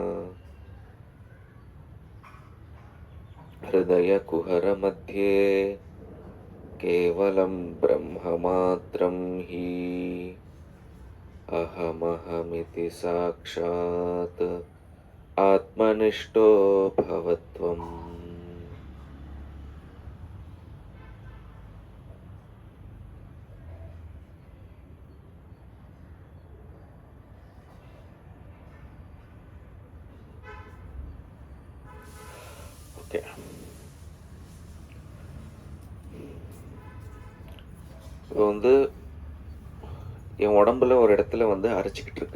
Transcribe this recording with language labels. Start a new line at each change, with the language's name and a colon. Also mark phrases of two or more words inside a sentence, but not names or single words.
Sanskrit: हृदयकुहरमध्ये केवलं ब्रह्ममात्रं हि अहमहमिति साक्षात् आत्मनिष्ठो भवत्वम्।
Tamil: ஓகே, இப்போ வந்து என் உடம்புல ஒரு இடத்துல வந்து அரைச்சிக்கிட்டு இருக்கு.